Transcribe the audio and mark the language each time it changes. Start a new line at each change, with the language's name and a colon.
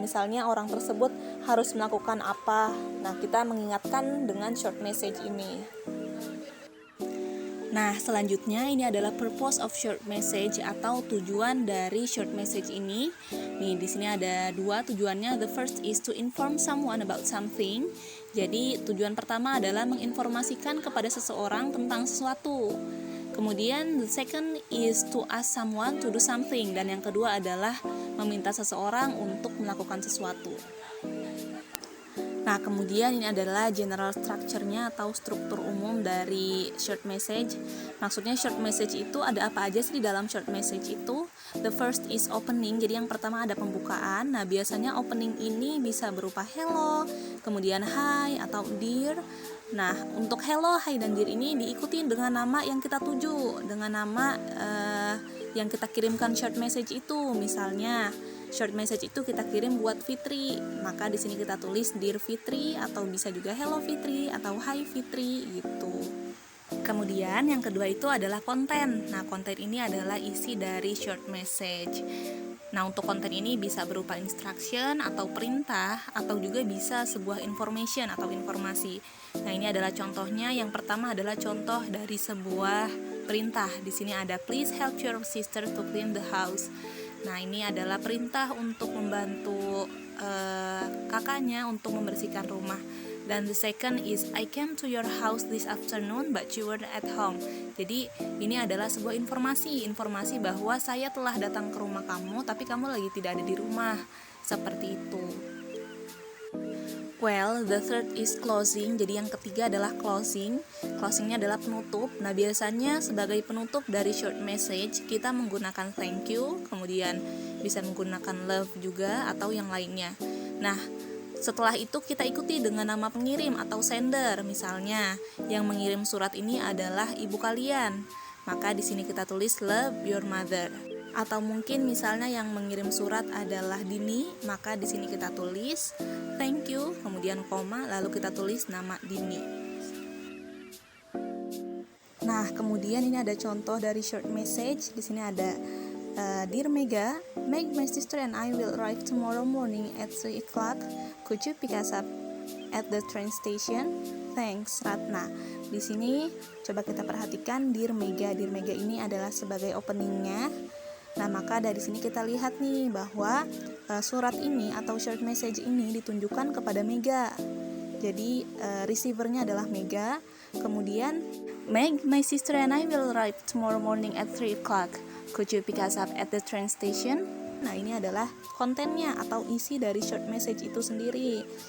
Indonesian: Misalnya orang tersebut harus melakukan apa. Nah, kita mengingatkan dengan short message ini. Nah, selanjutnya ini adalah
English: purpose of short message
Indonesian: atau tujuan dari short message ini. Nih, di sini ada 2 tujuannya.
English: The first is to inform someone about something.
Indonesian: Jadi, tujuan pertama adalah menginformasikan kepada seseorang tentang sesuatu.
English: Kemudian, the second is to ask someone to do something.
Indonesian: Dan yang kedua adalah meminta seseorang untuk melakukan sesuatu. Nah, kemudian ini adalah general structure-nya atau struktur umum dari short message. Maksudnya short message itu ada apa aja sih di dalam short message itu?
English: The first is opening,
Indonesian: jadi yang pertama ada pembukaan. Nah, biasanya opening ini bisa berupa hello, kemudian hi atau dear. Nah, untuk hello, hi, dan dear ini diikuti dengan nama yang kita tuju, dengan nama yang kita kirimkan short message itu. Misalnya short message itu kita kirim buat Fitri, maka di sini kita tulis Dear Fitri atau bisa juga Hello Fitri atau Hi Fitri gitu. Kemudian yang kedua itu adalah konten. Nah, konten ini adalah isi dari short message. Nah, untuk konten ini bisa berupa instruction atau perintah atau juga bisa sebuah information atau informasi. Nah, ini adalah contohnya. Yang pertama adalah contoh dari sebuah perintah. Di sini ada
English: please help your sister to clean the house.
Indonesian: Nah, ini adalah perintah untuk membantu kakaknya untuk membersihkan rumah.
English: Dan the second is I came to your house this afternoon but you were at home.
Indonesian: Jadi ini adalah sebuah informasi bahwa saya telah datang ke rumah kamu tapi kamu lagi tidak ada di rumah. Seperti itu.
English: Well, the third is closing.
Indonesian: Jadi yang ketiga adalah closing. Closingnya adalah penutup. Nah, biasanya sebagai penutup dari short message kita menggunakan thank you, kemudian bisa menggunakan love juga atau yang lainnya. Nah, setelah itu kita ikuti dengan nama pengirim atau sender. Misalnya, yang mengirim surat ini adalah ibu kalian. Maka di sini kita tulis
English: love your mother.
Indonesian: Atau mungkin misalnya yang mengirim surat adalah Dini, maka di sini kita tulis thank you, kemudian koma, lalu kita tulis nama Dini. Nah, kemudian ini ada contoh dari short message. Di sini ada
English: Dear Mega, my sister and I will arrive tomorrow morning at 3 o'clock. Could you pick us up at the train station?
Indonesian: Thanks, Ratna. Di sini coba kita perhatikan Dear Mega. Dear Mega ini adalah sebagai openingnya. Nah, maka dari sini kita lihat nih bahwa surat ini atau short message ini ditunjukkan kepada Mega. Jadi receivernya adalah Mega.
English: Kemudian, Meg, my sister and I will arrive tomorrow morning at 3 o'clock. Could you pick us up at the train station?
Indonesian: Nah, ini adalah kontennya atau isi dari short message itu sendiri.